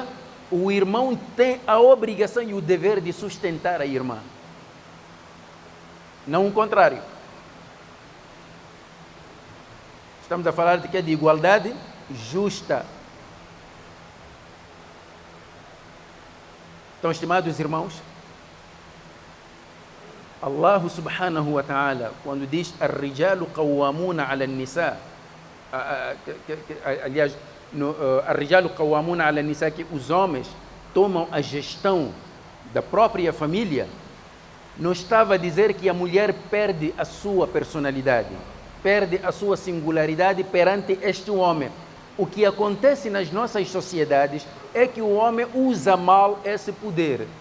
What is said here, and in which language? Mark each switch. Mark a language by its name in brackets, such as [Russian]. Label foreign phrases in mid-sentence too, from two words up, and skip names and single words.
[Portuguese] O irmão tem a obrigação e o dever de sustentar a irmã, não o contrário. Estamos a falar de quê? De igualdade justa. Então, estimados irmãos, [Arabic] الله سبحانه وتعالى, [Portuguese] quando diz [Arabic] "الرجال قوامون على النساء", aliás, "الرجال قوامون على النساء", [Portuguese] que os homens tomam a gestão da própria família, não estava a dizer que a mulher perde a sua personalidade, perde a sua singularidade perante este homem. O que acontece nas nossas sociedades é que o homem usa mal esse poder.